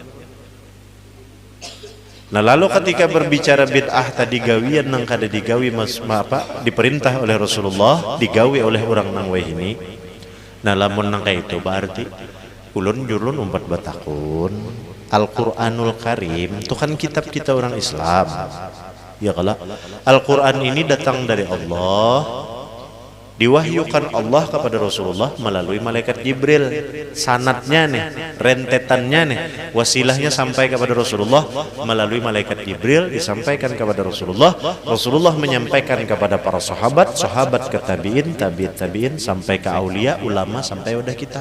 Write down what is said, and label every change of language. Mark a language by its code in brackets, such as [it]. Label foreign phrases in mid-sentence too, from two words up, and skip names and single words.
[bjn] Nah lalu ketika berbicara bid'ah tadi, gawian nang kada digawi diperintah oleh Rasulullah, digawi oleh orang nang weh ini. Nah lamun nang kayak itu berarti ulun jurun umpat batakun [id] Al-Quranul Karim itu kan kitab kita orang Islam ya kalau Al-Quran ini datang dari Allah, diwahyukan Allah kepada Rasulullah melalui malaikat Jibril. Sanatnya nih, rentetannya nih, wasilahnya sampai kepada Rasulullah melalui malaikat Jibril, disampaikan kepada Rasulullah, Rasulullah menyampaikan kepada para sahabat, sahabat ke tabi'in, tabi'in sampai ke aulia, ulama, sampai udah kita.